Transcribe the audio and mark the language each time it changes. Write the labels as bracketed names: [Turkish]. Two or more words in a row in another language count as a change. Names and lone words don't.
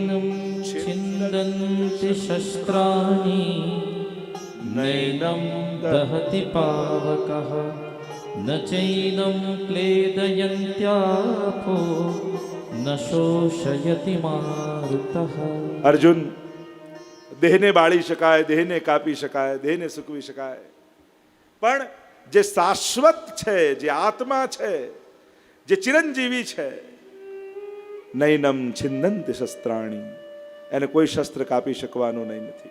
[Sanskrit] छिन्दन्ति शस्त्राणि नैनं दहति पावकः न चैनं क्लेदयन्त्यापो न शोषयति मारुतः। [Gujarati] અર્જુન, દેહને બાળી શકાય, દેહને કાપી શકાય, દેહને સૂકવી શકાય, પણ જે શાશ્વત છે, જે આત્મા છે, જે ચિરંજીવી છે, [Sanskrit] નૈનમ છિંદંતિ શસ્ત્રાણી, [Gujarati] એને કોઈ શસ્ત્ર કાપી શકવાનું નહીં નથી.